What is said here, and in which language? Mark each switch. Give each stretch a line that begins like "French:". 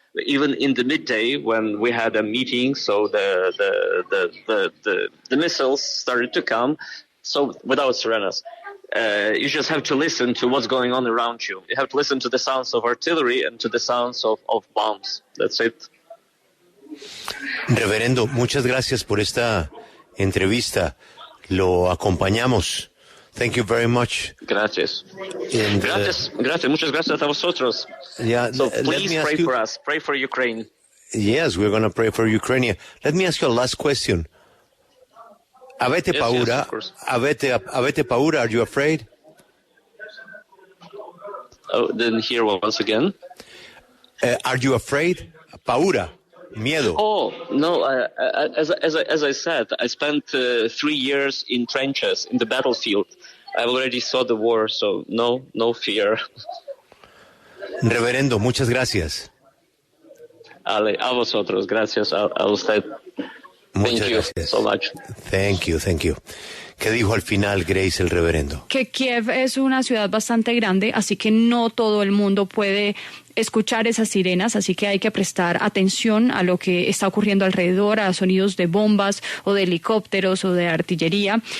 English: Even in the midday when we had a meeting, so the missiles started to come, so without sirenas. You just have to listen to what's going on around you. You have to listen to the sounds of artillery and to the sounds of bombs. That's it.
Spanish: Reverendo, muchas gracias por esta entrevista. Lo acompañamos.
English: Thank you very much.
Spanish: Gracias.
English: And,
Spanish: gracias. Muchas gracias a vosotros.
English: Yeah, so please pray for us. Pray for Ukraine. Yes, we're going to pray for Ukraine. Let me ask you a last question.
Italian: Avete paura? Avete paura?
English: Are you afraid? Oh, didn't hear once again. Are you afraid?
Italian: Paura.
Spanish: Miedo.
English: Oh no! As I said, I spent 3 years in trenches in the battlefield. I already saw the war, so no fear.
Spanish: Reverendo, muchas gracias. A vosotros, gracias a usted. Muchas
English: Thank
Spanish: gracias.
English: you so much. Thank you.
Spanish: ¿Qué dijo al final, Grace, el reverendo? Que Kiev es una ciudad bastante grande, así que no todo el mundo puede escuchar esas sirenas, así que hay que prestar atención a lo que está ocurriendo alrededor, a sonidos de bombas o de helicópteros o de artillería.